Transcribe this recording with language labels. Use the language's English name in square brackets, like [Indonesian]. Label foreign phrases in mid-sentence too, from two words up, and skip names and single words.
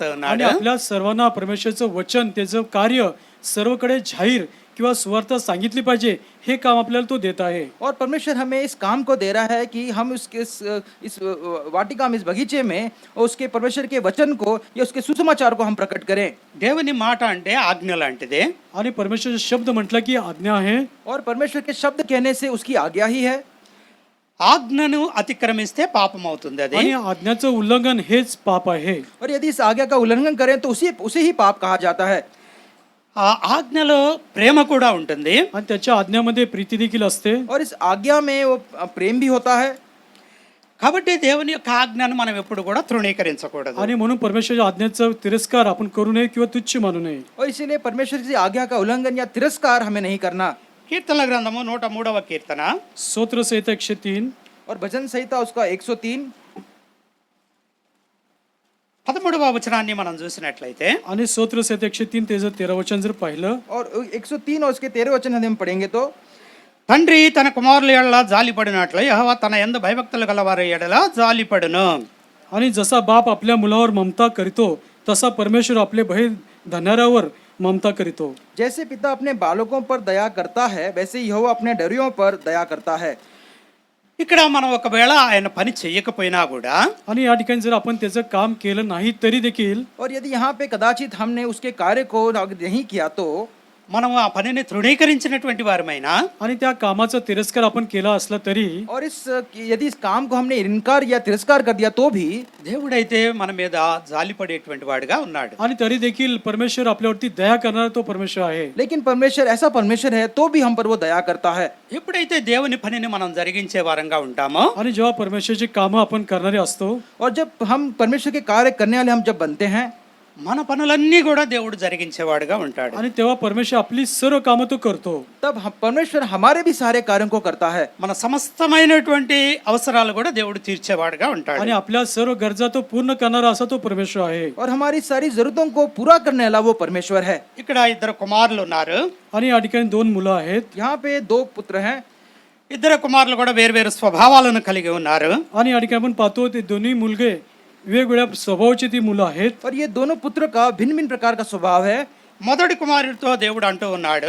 [Marathi] आणि [Telugu] ఉన్నాడు. [Marathi] आपल्या सर्वांना परमेश्वरचं वचन त्याचं कार्य सर्वकडे जाहीर किंवा सुवार्ता सांगितली पाहिजे हे काम आपल्याला तो देत आहे. [Hindi] और परमेश्वर हमें इस काम को दे रहा है कि हम इस वाटिका में इस बगीचे में उसके परमेश्वर के वचन को या उसके सुसमाचार को हम प्रकट करें. [Telugu] దేవుని మాట అంటే ఆజ్ఞ లాంటిదే. [Marathi] आणि परमेश्वरचा शब्द म्हटला की आज्ञा आहे. [Hindi] और परमेश्वर के शब्द कहने से उसकी आज्ञा ही है. [Telugu] ఆజ్ఞను అతిక్రమిస్తే పాపం అవుతుంది అది. [Marathi] आणि आज्ञाचं उल्लंघन हेच पाप आहे. [Hindi] और यदि इस आज्ञा का उल्लंघन करें तो उसे ही पाप कहा जाता है. [Telugu] ఆ ఆజ్ఞలో ప్రేమ కూడా ఉంటుంది. [Marathi] आणि त्याच्या आज्ञामध्ये प्रीती देखील असते. [Hindi] और इस आज्ञा में वो प्रेम भी होता है. [Telugu] కాబట్టి దేవుని యొక్క ఆజ్ఞను మనం ఎప్పుడు కూడా తృణీకరించకూడదు. [Marathi] आणि म्हणून परमेश्वराच्या आज्ञेचा तिरस्कार आपण करू नये किंवा तुच्छ मानू नये. [Hindi] और इसीलिए परमेश्वर की आज्ञा का उल्लंघन या तिरस्कार हमें नहीं करना. [Telugu] కీర్తనల గ్రంథము 103వ కీర్తన [Marathi] स्तोत्र संहिता 103 [Hindi] और भजन संहिता उसका 103 [Telugu] 13వ వచనాన్ని మనం చూసినట్లయితే, [Marathi] आणि स्तोत्र संहिता 103 त्याचं 13 वचन जर पाहिलं [Hindi] और 103 और उसके 13 वचन हम पढ़ेंगे तो [Telugu] తండ్రి తన కుమారుల ఎడల జాలిపడినట్లు యెహోవా తన యందు భయభక్తులు గలవారి ఎడల జాలిపడును. [Marathi] आणि जसा बाप आपल्या मुलावर ममता करीतो तसा परमेश्वर आपले भय धरणाऱ्यावर ममता करीतो. [Hindi] जैसे पिता अपने बालकों पर दया करता है वैसे यहोवा अपने डरियों पर दया करता है. [Telugu] ఇక్కడ మనం ఒకవేళ ఆయన పని చెయ్యకపోయినా కూడా [Marathi] आणि या ठिकाणी जर आपण त्याचं काम केलं नाही तरी देखील [Hindi] और यदि यहाँ पे कदाचित हमने उसके कार्य को नहीं किया तो [Telugu] మనం ఆ పనిని తృణీకరించినటువంటి వారమైనా [Marathi] आणि त्या कामाचा तिरस्कार आपण केला असला तरी [Hindi] और यदि इस काम को हमने इनकार या तिरस्कार कर दिया तो भी [Telugu] దేవుడైతే మన మీద జాలిపడేటువంటి వాడుగా ఉన్నాడు. [Marathi] आणि तरी देखील परमेश्वर आपल्यावरती दया करणारा तो परमेश्वर आहे. [Hindi] लेकिन परमेश्वर ऐसा परमेश्वर है तो भी हम पर वो दया करता है. [Telugu] ఎప్పుడైతే దేవుని పనిని మనం జరిగించే వారంగా ఉంటామో [Marathi] आणि जेव्हा परमेश्वरची कामं आपण करणारे असतो [Hindi] और जब हम परमेश्वर के कार्य करने वाले हम जब बनते हैं [Telugu] మన పనులన్నీ కూడా దేవుడు జరిగించేవాడుగా ఉంటాడు. [Marathi] आणि तेव्हा परमेश्वर आपली सर्व कामं तो करतो. [Hindi] तब परमेश्वर हमारे भी सारे कार्यों को करता है. [Telugu] మన సమస్తమైనటువంటి అవసరాలు కూడా దేవుడు తీర్చేవాడుగా ఉంటాడు. [Marathi] आणि आपल्या सर्व गरजा तो पूर्ण करणारा असा तो परमेश्वर आहे. [Hindi] और हमारी सारी जरूरतों को पूरा करने वाला वो परमेश्वर है. [Telugu] ఇక్కడ ఇద్దరు కుమారులు ఉన్నారు. [Marathi] आणि या ठिकाणी 2 मुलं आहेत. [Hindi] यहाँ पे 2 पुत्र हैं. [Telugu] ఇద్దరు కుమారులు కూడా వేరు స్వభావాలను కలిగి ఉన్నారు. [Marathi] आणि या ठिकाणी आपण पाहतो ते दोन्ही मुलगे वेगवेगळ्या स्वभावाची ती मुलं आहेत. [Hindi] और ये दोनों पुत्र का भिन्न भिन्न प्रकार का स्वभाव है. [Telugu] మొదటి కుమారుడితో దేవుడు అంటూ ఉన్నాడు.